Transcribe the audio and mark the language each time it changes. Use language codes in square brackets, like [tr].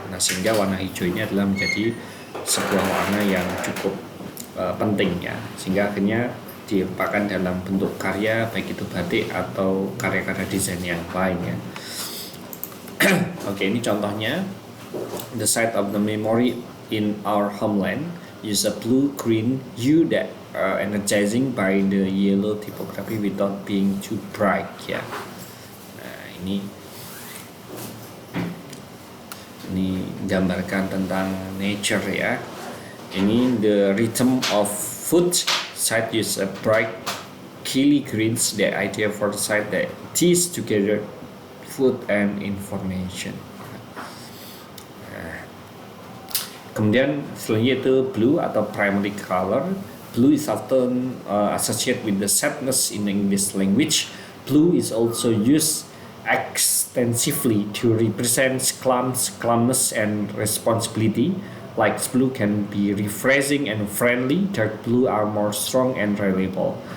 [id] Nah, sehingga warna hijau ini adalah menjadi sebuah warna yang cukup penting ya, sehingga akhirnya diletakkan dalam bentuk karya, baik itu batik atau karya-karya desain yang lain ya. Oke, ini contohnya. [en] The site of the memory in our homeland use a blue-green hue that energizing by the yellow typography without being too bright ya. [id] Nah, ini gambarkan tentang nature ya. Ini [en] the rhythm of food. Site use a bright killy greens, the idea for the site that ties together food and information. [id] Kemudian selanjutnya itu blue atau primary color. [en] Blue is often associated with the sadness in the English language. Blue is also used extensively to represent calmness and responsibility, Light blue can be refreshing and friendly. Dark blue are more strong and reliable.